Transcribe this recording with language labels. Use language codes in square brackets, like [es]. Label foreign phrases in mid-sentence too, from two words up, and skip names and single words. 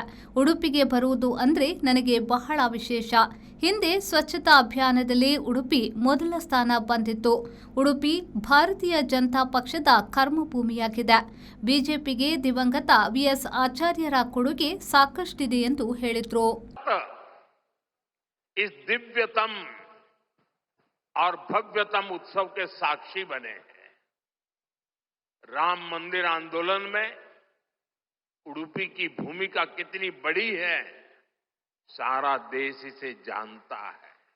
[kn] ಉಡುಪಿಗೆ ಬರುವುದು ಅಂದರೆ ನನಗೆ ಬಹಳ ವಿಶೇಷ. ಹಿಂದೆ ಸ್ವಚ್ಛತಾ ಅಭಿಯಾನದಲ್ಲಿ ಉಡುಪಿ ಮೊದಲ ಸ್ಥಾನ ಬಂದಿತ್ತು. ಉಡುಪಿ ಭಾರತೀಯ ಜನತಾ ಪಕ್ಷದ ಕರ್ಮಭೂಮಿಯಾಗಿದೆ. ಬಿಜೆಪಿಗೆ ದಿವಂಗತ ವಿಎಸ್ ಆಚಾರ್ಯರ ಕೊಡುಗೆ ಸಾಕಷ್ಟಿದೆ ಎಂದು ಹೇಳಿದರು. [hi] इस दिव्यतम और भव्यतम उत्सव के साक्षी बने हैं। राम मंदिर आंदोलन में उडुपी की भूमिका कितनी बड़ी है, सारा देश इसे जानता है।